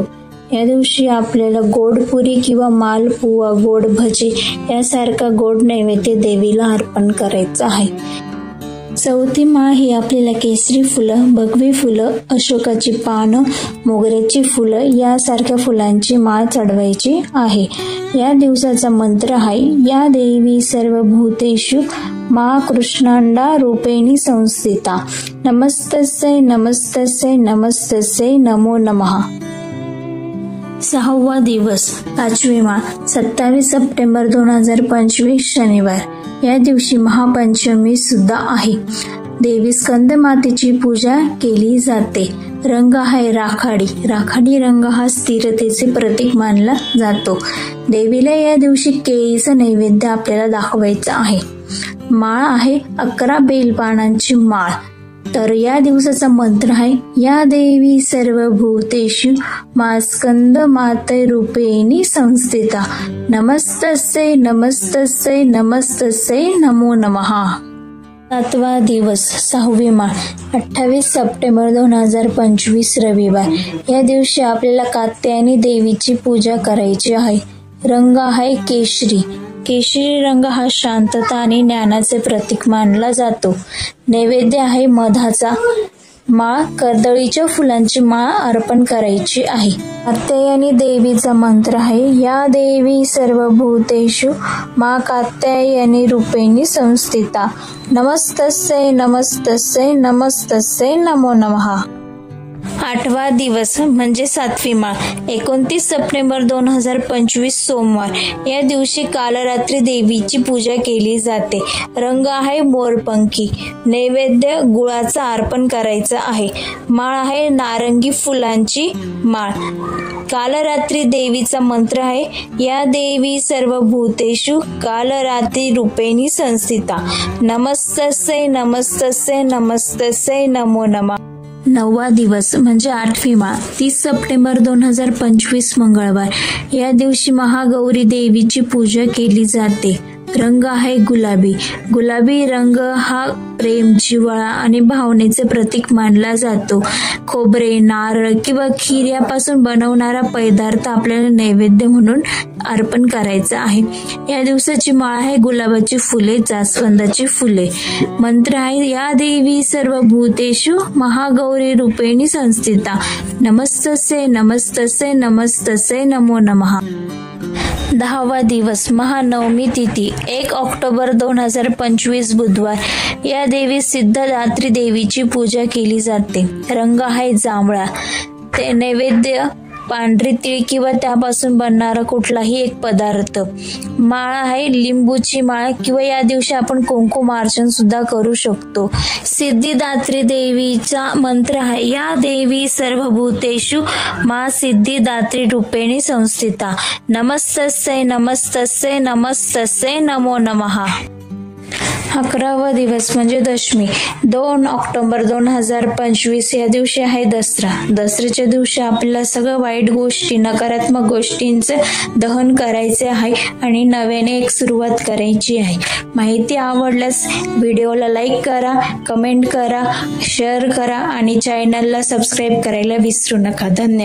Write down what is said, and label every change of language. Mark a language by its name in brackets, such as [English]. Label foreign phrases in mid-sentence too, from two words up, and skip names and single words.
[Marathi] या दिवशी आपल्याला गोड पुरी किंवा मालपुवा, गोड भजी यासारखा गोड नैवेद्य देवीला अर्पण करायचा आहे. चौथी माळ ही आपल्याला केसरी फुलं, भगवी फुलं, अशोकाची पानं, मोगऱ्याची फुलं यासारख्या फुलांची माळ चढवायची आहे. या दिवसाचा मंत्र आहे [Sanskrit] या देवी सर्वभूतेषु मा कृष्णांडा रूपेणी संस्थिता. नमस्तस्यै नमस्तस्यै नमस्तस्यै नमो नमः. [Marathi] 6वा दिवस, 5वी माळ, 27 सप्टेंबर 2025 शनिवार. या दिवशी महापंचमी सुद्धा आहे. देवी स्कंद मातेची पूजा केली जाते. रंग आहे राखाडी. राखाडी रंग हा स्थिरतेचे प्रतीक मानला जातो. देवीला या दिवशी केळीचं नैवेद्य आपल्याला दाखवायचं आहे. माळ आहे 11 बेलपानांची माळ. तर या दिवसाचा मंत्र आहे [Sanskrit] या देवी सर्वभूतेषु मा स्कंद माते रूपेणी संस्थिता. नमस्तस्यै नमस्तस्यै नमस्तस्यै नमो नमः. [Marathi] 7वा दिवस, 6वी माळ, 28 सप्टेंबर 2025 रविवार. या दिवशी आपल्याला कात्यायनी देवीची पूजा करायची आहे. रंग आहे केशरी. केशरी रंग हा शांतता आणि ज्ञानाचे प्रतीक मानला जातो. नैवेद्य आहे मधाचा. माळ कर्दळीच्या फुलांची माळ अर्पण करायची आहे. कात्यायनी देवीचा मंत्र आहे [Sanskrit] या देवी सर्वभूतेषु मा कात्यायनी रूपेणी संस्थिता. नमस्तस्यै नमस्तस्यै नमस्तस्यै नमो नमः. [Marathi] 8वा दिवस म्हणजे 7वी माळ, 29 सप्टेंबर 2025 सोमवार. या दिवशी कालरात्री देवीची पूजा केली जाते. रंग आहे मोरपंखी. नैवेद्य गुळाचा अर्पण करायचा आहे. माळ आहे नारंगी फुलांची माळ. कालरात्री देवीचा मंत्र आहे [Sanskrit] या देवी सर्वभूतेषु कालरात्री रूपेणी संस्थिता. नमस्तस्यै नमस्तस्यै नमस्तस्यै नमो नमः. [Marathi] 9वा दिवस म्हणजे 8वी माळ, 30 सप्टेंबर 2025 मंगळवार. या दिवशी महागौरी देवीची पूजा केली जाते. रंग आहे गुलाबी. गुलाबी रंग हा प्रेम, जिव्हाळा आणि भावनेचे प्रतीक मानला जातो. खोबरे, नारळ किंवा खीर यापासून बनवणारा पदार्थ आपल्याला नैवेद्य म्हणून अर्पण करायचा आहे. या दिवसाची माळ आहे गुलाबाची फुले, जास्वंदाची फुले. मंत्र आहे [Sanskrit] या देवी सर्वभूतेषु महागौरी रूपेणी संस्थिता. नमस्तस्यै नमस्तस्यै नमस्तस्यै नमो नमः. [Marathi] 10वा दिवस, महानवमी तिथी, 1 ऑक्टोबर 2025 बुधवार. या देवी सिद्धदात्री देवीची पूजा केली जाते. रंग आहे जांभळा. ते नैवेद्य पांढरी तीळ किंवा त्यापासून बनणारा कुठलाही एक पदार्थ. माळ आहे लिंबूची माळ किंवा या दिवशी आपण कुंकुमार्चन सुद्धा करू शकतो. सिद्धिदात्री देवीचा मंत्र आहे [Sanskrit] या देवी सर्वभूतेषु मा सिद्धिदात्री रूपेणी संस्थिता. नमस्तस्यै नमस्तस्यै नमस्तस्यै नमो नमः. [Marathi] 11वा दिवस म्हणजे दशमी, 2 ऑक्टोबर 2025. या दिवशी आहे दसरा. दसऱ्याच्या दिवशी आपल्याला सगळं वाईट गोष्टी, नकारात्मक गोष्टींचे दहन करायचे आहे आणि नव्याने एक सुरुवात करायची आहे. माहिती आवडल्यास व्हिडिओला लाईक करा, कमेंट करा, शेअर करा आणि चॅनलला सबस्क्राईब करायला विसरू नका.